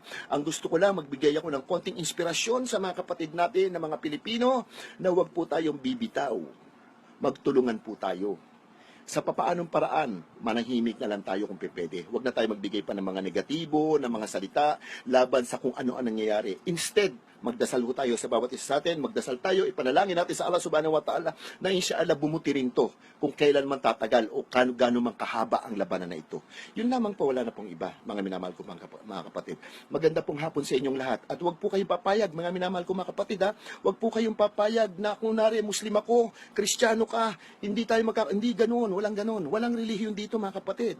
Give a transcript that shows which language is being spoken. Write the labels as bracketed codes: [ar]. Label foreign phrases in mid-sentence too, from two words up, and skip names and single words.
[tl] Ang gusto ko lang, magbigay ako ng konting inspirasyon sa mga kapatid natin na mga Pilipino na huwag po tayong bibitaw. Magtulungan po tayo. Sa papaanong paraan, manahimik na lang tayo kung pwede. Huwag na tayo magbigay pa ng mga negatibo, ng mga salita, laban sa kung ano ang nangyayari. Instead, magdasal ho tayo sa bawat isa sa atin, magdasal tayo, ipanalangin natin sa Allah [ar] سبحانه وتعالى [tl] na insyaallah bumuti rin to kung kailan man tatagal o gano'n man kahaba ang labanan na ito. Yun lamang po, wala na pong iba, mga minamahal ko mga kapatid. Maganda pong hapon sa inyong lahat at huwag po kayong papayag, mga minamahal ko mga kapatid, huwag po kayong papayag na kung nari Muslim ako, Kristiyano ka, hindi ganoon, walang ganoon, walang relihiyon dito mga kapatid.